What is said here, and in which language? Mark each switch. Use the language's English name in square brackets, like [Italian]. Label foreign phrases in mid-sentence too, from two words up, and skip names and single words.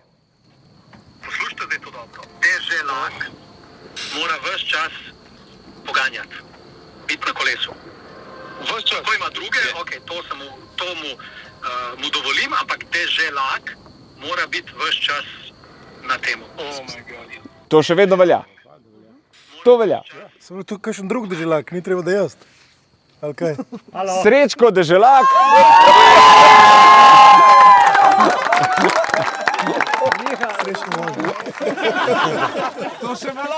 [Slovenian] Poslušajte zdaj to dobro. Deželak mora ves čas poganjati, biti na kolesu. Ves čas. Ko ima druge, okay, to mu dovolim, ampak deželak mora biti ves čas na temu. [English] Oh my God. [Slovenian] To še vedno velja. To velja. Samo tu kakšen drug deželak, ni treba da jaz. Ali kaj? Srečko deželak. To še velja.